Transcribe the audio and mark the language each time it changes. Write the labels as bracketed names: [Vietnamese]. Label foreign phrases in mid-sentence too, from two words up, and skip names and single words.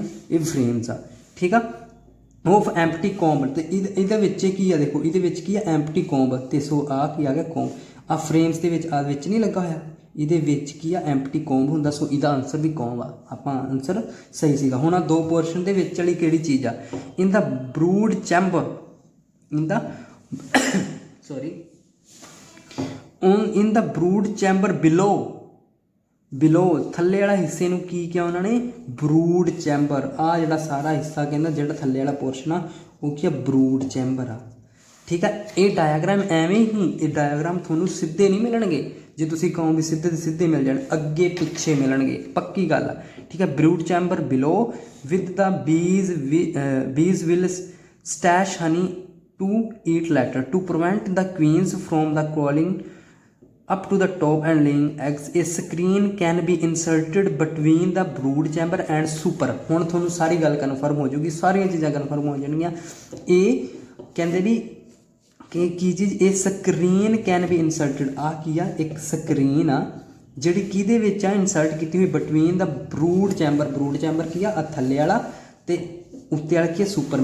[Punjabi] ਇਹ ਫਰੇਮਸ ਆ, ਠੀਕ ਆ। [English] of empty comb, [Punjabi] ਤੇ ਇਹਦੇ ਵਿੱਚ ਕੀ ਆ? ਦੇਖੋ ਇਹਦੇ ਵਿੱਚ ਕੀ ਆ? [English] empty comb. [Punjabi] ਤੇ ਸੋ ਆ ਕੀ ਆ ਗਿਆ? ਕੋਂਬ। ਆ ਫਰੇਮਸ ਦੇ ਵਿੱਚ ਆ ਵਿੱਚ ਨਹੀਂ ਲੱਗਾ ਹੋਇਆ, ਇਹਦੇ ਵਿੱਚ ਕੀ ਆ? [English] empty comb [Punjabi] ਹੁੰਦਾ। ਸੋ ਇਹਦਾ ਆਨਸਰ ਵੀ ਕੋਂਬ ਆ। ਆਪਾਂ ਆਨਸਰ ਸਹੀ ਸੀਗਾ। ਹੁਣ ਆ ਦੋ ਪੋਰਸ਼ਨ ਦੇ ਵਿੱਚ ਵਾਲੀ ਕਿਹੜੀ ਚੀਜ਼ ਆ? [English] in the brood chamber, in the brood chamber below [Punjabi] ਥੱਲੇ ਵਾਲਾ ਹਿੱਸੇ ਨੂੰ ਕੀ ਕਿਹਾ ਉਹਨਾਂ ਨੇ? [English] brood chamber. [Punjabi] ਆ ਜਿਹੜਾ ਸਾਰਾ ਹਿੱਸਾ ਕਹਿੰਦਾ ਜਿਹੜਾ ਥੱਲੇ ਵਾਲਾ ਪੋਰਸ਼ਨ ਆ ਉਹ ਕੀ ਆ? [English] brood chamber [Punjabi] ਆ, ਠੀਕ ਆ। ਇਹ ਡਾਇਆਗ੍ਰਾਮ ਐਵੇਂ ਹੀ, ਇਹ ਡਾਇਆਗ੍ਰਾਮ ਤੁਹਾਨੂੰ ਸਿੱਧੇ ਨਹੀਂ ਮਿਲਣਗੇ। ਜੇ ਤੁਸੀਂ ਕਹੋ ਵੀ ਸਿੱਧੇ ਦੇ ਸਿੱਧੇ ਮਿਲ ਜਾਣ, ਅੱਗੇ ਪਿੱਛੇ ਮਿਲਣਗੇ, ਪੱਕੀ ਗੱਲ ਆ, ਠੀਕ ਆ। [English] brood chamber below with the bees will stash honey to eat later to prevent the queens from the crawling up to the top and laying eggs. A screen can be inserted between the brood chamber and super। [Punjabi] ਹੁਣ ਤੁਹਾਨੂੰ ਸਾਰੀ ਗੱਲ ਕਨਫਰਮ ਹੋ ਜੂਗੀ, ਸਾਰੀਆਂ ਚੀਜ਼ਾਂ ਕਨਫਰਮ ਹੋ ਜਾਣਗੀਆਂ। ਇਹ ਕਹਿੰਦੇ ਵੀ ਕਿ ਕੀ ਚੀਜ਼? ਇਹ [English] screen can be inserted. [Punjabi] ਆ ਕੀ ਆ? ਇੱਕ ਸਕਰੀਨ ਆ ਜਿਹੜੀ ਕਿਹਦੇ ਵਿੱਚ ਆ? [English] ਇਨਸਰਟ [Punjabi] ਕੀਤੀ ਹੋਈ [English] between the brood chamber. brood chamber [Punjabi] ਕੀ ਆ? ਥੱਲੇ ਵਾਲਾ ਤੇ ਉੱਤੇ ਵਾਲਾ ਕੀ ਆ? ਸੁਪਰ।